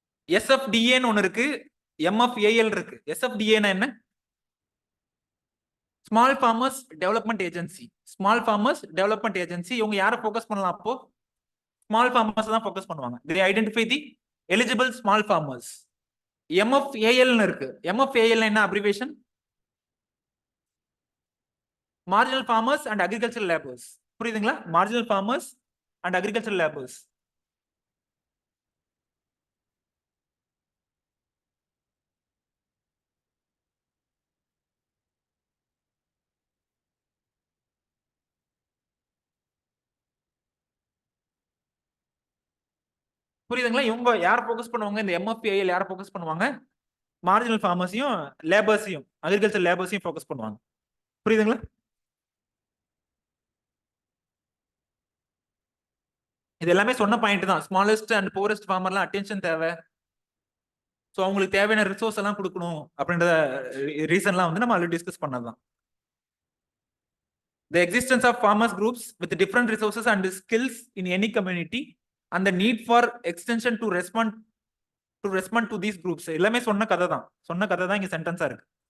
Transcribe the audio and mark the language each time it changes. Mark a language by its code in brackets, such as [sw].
[ta] எஸ்எஃப்டிஏன்னு ஒன்னு இருக்கு, எம்எஃப்ஏஎல் இருக்கு. எஸ்எஃப்டிஏன்னா என்ன? Small farmers development agency. Small farmers development agency இவங்க யாரை ஃபோக்கஸ் பண்ணலாம்? அப்போ ஸ்மால் ஃபார்மர்ஸ் தான் ஃபோக்கஸ் பண்ணுவாங்க. [en] they identify the eligible small farmers. [ta] MFAL ன்னு இருக்கு. MFAL என்ன abbreviation? [en] Marginal farmers and agricultural labours. புரியுதுங்களா? Marginal farmers and agricultural labours. [ta] புரியுதுங்களா? இவங்க யார் ஃபோக்கஸ் பண்ணுவாங்க? இந்த MFAL யாரை ஃபோக்கஸ் பண்ணுவாங்க? மார்ஜினல் ஃபார்மர்ஸையும் லேபர்ஸையும் அக்ரிகல்ச்சர் லேபர்ஸையும் ஃபோக்கஸ் பண்ணுவாங்க. புரியுதுங்களா? இது எல்லாமே சொன்ன பாயிண்ட் தான். [en] smallest and poorest [ta] ஃபார்மர்லாம் அட்டென்ஷன் தேவை. ஸோ அவங்களுக்கு தேவையான ரிசோர்ஸ் எல்லாம் கொடுக்கணும் அப்படின்ற ரீசன்லாம் வந்து நம்ம already discuss பண்ணதுதான். [en] The existence of farmers groups with different resources and skills in any community and the need for extension to respond to these groups [ta] எல்லாமே சொன்ன கதை தான் இங்க சென்டென்ஸா இருக்கு.